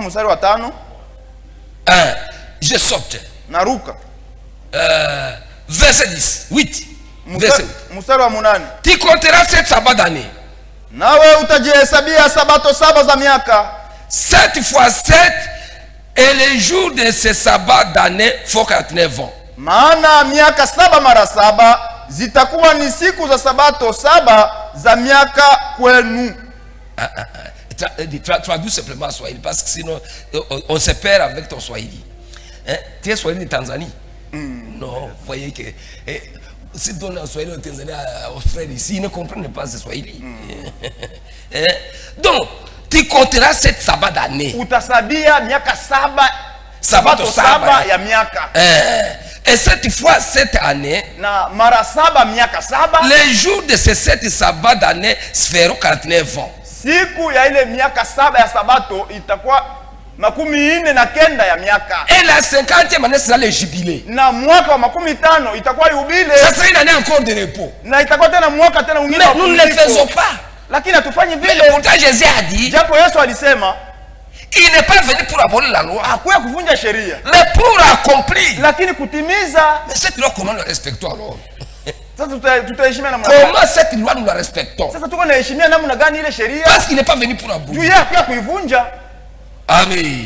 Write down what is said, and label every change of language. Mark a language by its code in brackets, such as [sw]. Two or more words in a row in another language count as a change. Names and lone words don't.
[fr] Je saute. Verset 10. 8. Verset 8. Tu compteras 7 sabbats d'année. 7 fois 7 et les jours de ces sabbats d'année font 49 ans. [sw] Maana miaka 7 mara 7 zitakuwa ni siku za sabato 7 za miaka kwenu. [fr] Traduis simplement Swahili parce que sinon on se perd avec ton Swahili. Hein? Tu es Swahili de Tanzanie? Non, vous voyez que si tu donnes un Swahili au Tanzanie aux frères ici, ils ne comprennent pas ce Swahili. Donc, tu compteras 7 sabbats d'année. [sw] Utasabia miaka 7 sabato 7 ya miaka. [fr] Et 7 fois 7 années, [sw] na mara 7 miaka 7, [fr] les jours de ces 7 sabbats d'année feront 49 ans. [sw] Siku ya ile miaka 7 ya sabato itakuwa 49 ya miaka. [fr] Et la 50e année sera le jubilé. [sw] Na mwaka wa 50 itakuwa yubile. [fr] Ça sera une année encore de repos. [sw] Na itakuwa tena mwaka tena mwingine. [fr] Mais nous ne le faisons pas. [sw] Lakini hatufanyi vile. [fr] Pourtant Jésus a dit, [sw] japo Yesu alisema, [fr] Il n'est pas venu pour abolir la loi, mais pour accomplir. Mais cette loi, comment nous la respectons alors? Comment cette loi nous la respectons? Parce qu'il n'est pas venu pour abolir. Amen.